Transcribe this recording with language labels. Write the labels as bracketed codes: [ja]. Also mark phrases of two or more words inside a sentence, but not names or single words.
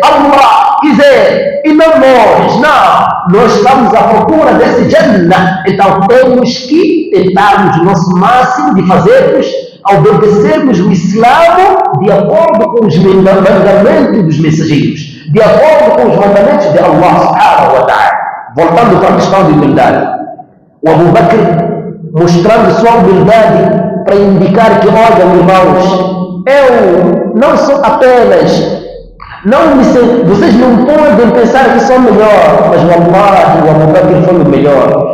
[pt] E não nós, não. Nós estamos à procura desse Jannah. Então, temos que tentarmos o nosso máximo de fazermos, obedecermos o Islã de acordo com os mandamentos dos mensageiros, de acordo com os mandamentos de [ar] الله سبحانه وتعالى. [pt] Voltando para a questão de humildade, o Abu Bakr mostrando sua humildade para indicar que, olha, irmãos, eu não sou apenas, vocês não podem pensar que sou melhor, mas wallahi, o Abu Bakr foi o melhor.